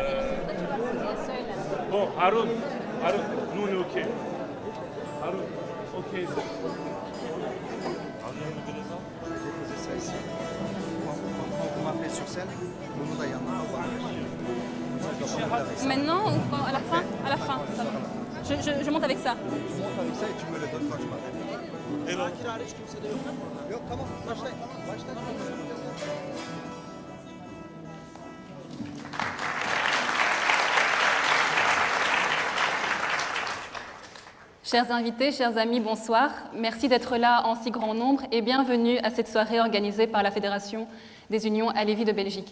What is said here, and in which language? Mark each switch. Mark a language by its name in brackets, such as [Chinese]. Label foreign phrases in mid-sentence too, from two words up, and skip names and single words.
[French] Bon, Harun, nous on est OK. Harun, OK. On m'a fait sur scène, [Turkish] bunu da yanına [French] Maintenant ou à la fin? À la fin, ça va. Je monte avec ça. Tu montes avec ça et tu me le donnes quand tu m'appelles. [Turkish] Sakin hariç kimse de yok. Yok tamam başlayın. [French] Chers invités, chers amis, bonsoir. Merci d'être là en si grand nombre et bienvenue à cette soirée organisée par la Fédération des Unions Alevis de Belgique.